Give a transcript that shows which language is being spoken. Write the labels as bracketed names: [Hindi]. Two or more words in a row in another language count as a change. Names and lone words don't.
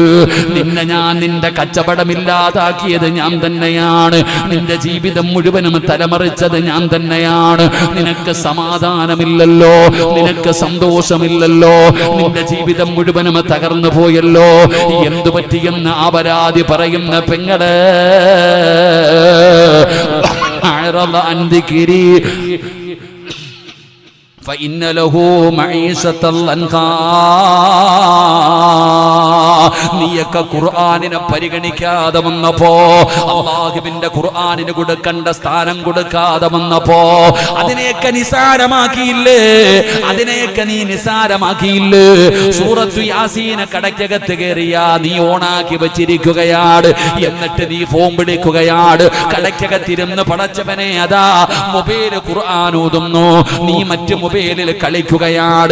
[Malayalam] നിന്നെ ഞാൻ, നിന്റെ കച്ചവടമില്ലാതാക്കിയത് ഞാൻ തന്നെയാണ്, നിന്റെ ജീവിതം മുഴുവനും തലമറിച്ചത് ഞാൻ തന്നെയാണ്. നിനക്ക് സമാധാനമില്ലല്ലോ, നിനക്ക് സന്തോഷമില്ലല്ലോ, നിന്റെ ജീവിതം മുഴുവനും തകർന്നു പോയല്ലോ. എന്തു പറ്റിയെന്ന് അപരാധി പറയുന്ന പെങ്ങളെ, [Arabic] فإن له معيشة ضنكا. [Malayalam] നീയൊക്കെ ഖുർആനിനെ പരിഗണിക്കാതെ വന്നപ്പോ, അല്ലാഹുവിന്റെ ഖുർആനിന് കൊടുക്കേണ്ട സ്ഥാനം കൊടുക്കാതെ വന്നപ്പോ അതിനെയൊക്കെ നിസാരമാക്കിയില്ലേ, അതിനെയൊക്കെ നീ നിസാരമാക്കിയില്ലേ. സൂറത്തു യാസീൻ കടക്കകത്ത് കയറിയാ നീ ഓണാക്കി വെച്ചിരിക്കുകയാണ്, എന്നിട്ട് നീ ഫോൺ പിടിക്കുകയാണ്, കടക്കകത്തിരുന്ന് പടച്ചവനെ അതാ മൊബൈൽ ഖുർആൻ ഓതുന്നു, നീ മറ്റു മൊബൈലിൽ കളിക്കുകയാണ്.